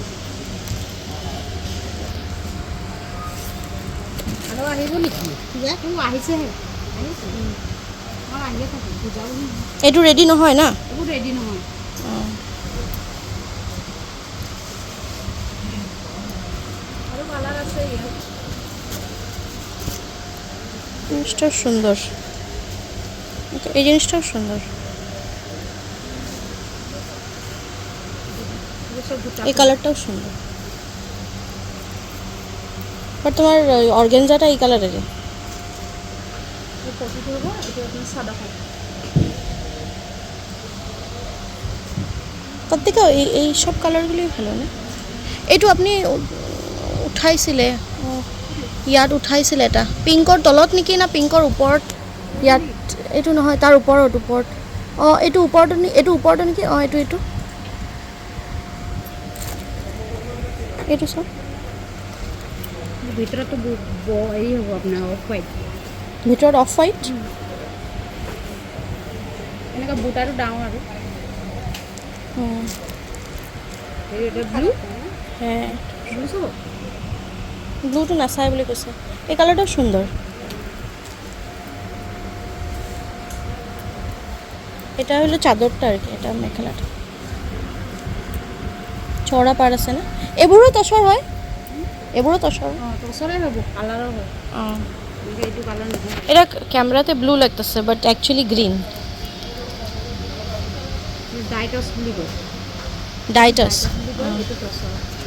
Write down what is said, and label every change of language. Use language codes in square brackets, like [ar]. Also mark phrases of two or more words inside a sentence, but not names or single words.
[as] এইটো ৰেডি নহয় না? ৰেডি নহয়। আৰু কালাৰ আছে ইয়াত। [bn] জিনিসটা সুন্দর, এই জিনিসটাও সুন্দর। এই কালারটাও সুন্দর, বাট তোমার অর্গানজাটা এই কালারের। তার থেকে এই সব কালারগুলোই ভালো না? [as] এইটো আপুনি উঠাইছিলে, ইয়াত উঠাইছিলে এটা পিংকৰ তলত নেকি, না পিংকৰ ওপৰত? ইয়াত এইটো নহয়, তাৰ ওপৰত ওপৰত। অঁ এইটো ওপৰতো, এইটো ওপৰতো নেকি? অঁ এইটো এইটো এইটো চব ভিতৰতো হেৰি হ'ব আপোনাৰ [en] off white, [as] ভিতৰত [en] off white. [as] এনেকুৱা বুটাটো ডাঙৰ আৰু ব্লু। হ্যাঁ ব্লুটো নাচাই বুলি কৈছে। [bn] এই কালারটাও সুন্দর। এটা হলো চাদরটা আর কি, এটা মেখেলাটা চড়া পার আছে না? [as] এবোৰো তসৰ হয়? এবোৰো তসৰ? তসৰে হ'ব, কালাৰৰ হয়। অঁ এইটো কালাৰ নহয়। [bn] এটা ক্যামেরাতে ব্লু লাগতেছে, [en] but actually green. [as] ডাইটস বুলি কয়। ডাইটাস। এইটো তসৰ।